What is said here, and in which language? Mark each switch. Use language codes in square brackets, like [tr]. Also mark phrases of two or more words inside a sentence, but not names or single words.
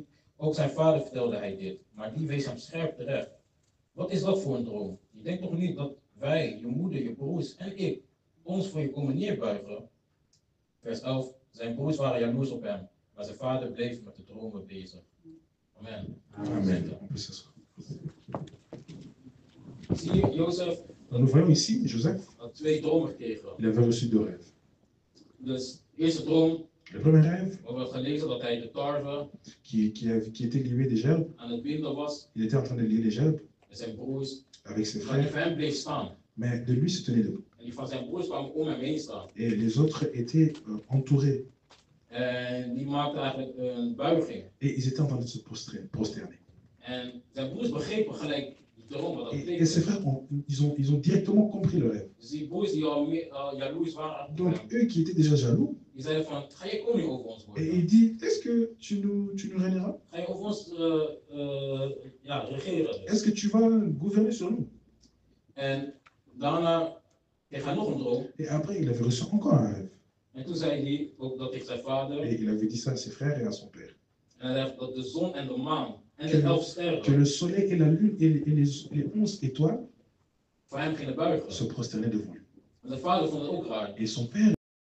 [nl] Ook zijn vader vertelde hij dit, maar die wees hem scherp terecht. Wat is dat voor een droom? Je denkt toch niet dat wij, je moeder, je broers en ik ons voor je komen neerbuigen? Vers 11. Zijn broers waren jaloers op hem, maar zijn vader bleef met de dromen bezig. Amen. [fr] Amen. On peut s'asseoir. [nl] Zie je, Jozef [fr] Nous voyons ici Joseph, [nl] had 2 dromen gekregen. [fr] il avait reçu deux rêves. [nl] Dus de eerste droom, [fr] Le premier rêve, [nl] we hebben gelezen dat hij de tarwe [fr] qui était lié des gerbes, [nl] aan het binden was. [fr] il était en train de lier les gerbes [nl] En zijn broers, [fr] avec ses [nl] maar die [fr] frères, [nl] van hem bleef staan. [fr] mais de lui se tenait debout. [nl] En die van zijn broers kwamen om hem heen staan. [fr] Et les autres étaient entourés. [nl] En die maakten eigenlijk een buiging. [fr] Et ils étaient en train de se prosterner. [nl] En zijn broers begrepen gelijk die droom wat dat [fr] Et ces [nl] betekent. [fr] frères, ils ont directement compris le rêve. [nl] Dus die broers die al jaloers waren, [fr] Donc eux qui étaient déjà jaloux, [nl] die zeiden van, ga je koning over ons [fr] et [nl] worden? [fr] il dit, est-ce que tu nous régneras? [nl] Ga je over ons regeren? [fr] Est-ce que tu vas gouverner sur nous? [nl] En daarna kreeg hij nog een droom. [fr] Et après, il avait reçu encore un rêve. [nl] En toen zei hij ook dat tegen zijn vader. [fr] Et il avait dit ça à ses frères et à son père. [nl] En hij zegt dat de zon en de maan en de 11 [fr] Que [nl] sterren [fr] le soleil et la lune et les 11 étoiles [nl] voor hem gingen buigen. [fr] se prosternaient devant lui. [nl] En zijn vader vond het ook raar. [fr] Et son père